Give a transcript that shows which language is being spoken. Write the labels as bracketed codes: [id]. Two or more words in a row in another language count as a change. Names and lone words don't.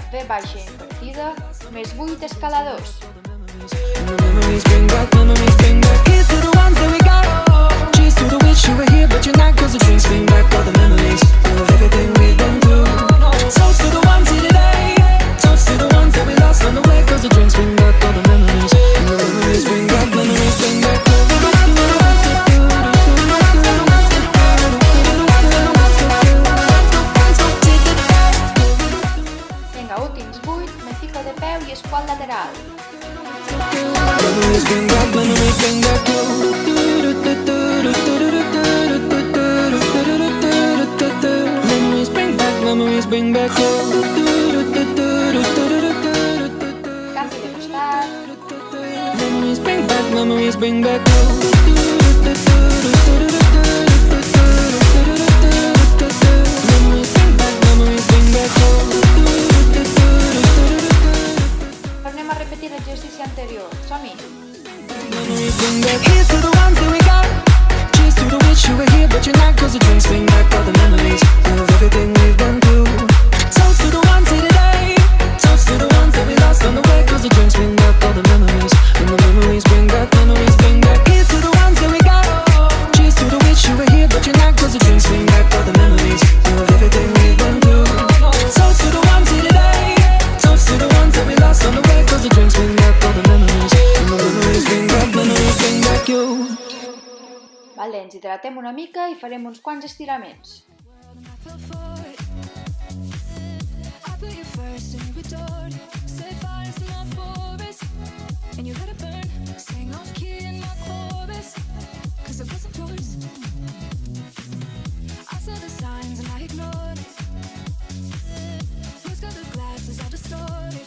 [ca] baixa invertida, més 8 escaladors. [en] And the memories bring back, memories bring back. Here's to the ones that we got. Cheers to the wish you were here, but you're not. 'Cause the drinks bring back all the memories of everything we've been through. Toast to the ones here today. Toast to the ones that we lost on the way. 'Cause the drinks bring back all the memories. And the memories bring back, memories bring back. [ca] Vinga, últims 8, me fico de peu i squat lateral. [en] Memories bring back, memories bring back you. Memories bring back, memories bring back you. [ca] Canvi de costat. [en] Memories bring back, memories bring back you. Memories bring back, memories bring back you. [ca] Tornem a repetir l'exercici anterior. Som-hi! [en] Memories bring back. Here's to the ones that we got. Cheers to the wish you were here, but you're not. 'Cause the drinks bring back all the memories of everything we've been through. Toast to the ones here today. Toast to the ones that we lost on the way. 'Cause the drinks bring back all the memories. And the memories bring back, memories bring back. Here's to the ones that we got. Cheers to the wish you were here, but you're not. 'Cause the drinks bring back all the memories of everything we've been through. Toast to the ones here today. Toast to the ones that we lost on the way. 'Cause the drinks bring back all the memories. And the memories bring back, memories bring back you. [ca] Vale, ens hidratem una mica i farem uns quants estiraments. [en] I put you first and you adored. Set fire to my forest and you let it burn. Sang off key in my chorus 'cause it wasn't yours. I saw the signs and I ignored. Rose colored glasses all distorted.